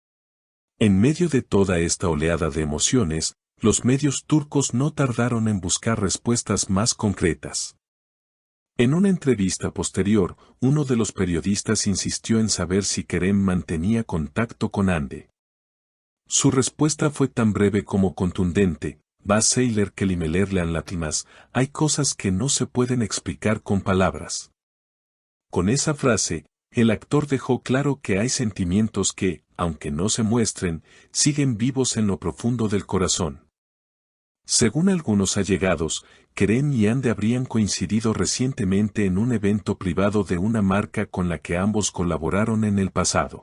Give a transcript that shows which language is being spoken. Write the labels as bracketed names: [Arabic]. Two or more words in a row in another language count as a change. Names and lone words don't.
[Spanish] En medio de toda esta oleada de emociones, los medios turcos no tardaron en buscar respuestas más concretas. En una entrevista posterior, uno de los periodistas insistió en saber si Kerem mantenía contacto con Hande. Su respuesta fue tan breve como contundente: [Turkish] "Bazı şeyler kelimelerle anlatılmaz", [Spanish] hay cosas que no se pueden explicar con palabras. Con esa frase, el actor dejó claro que hay sentimientos que, aunque no se muestren, siguen vivos en lo profundo del corazón. Según algunos allegados, Kerem y Hande habrían coincidido recientemente en un evento privado de una marca con la que ambos colaboraron en el pasado.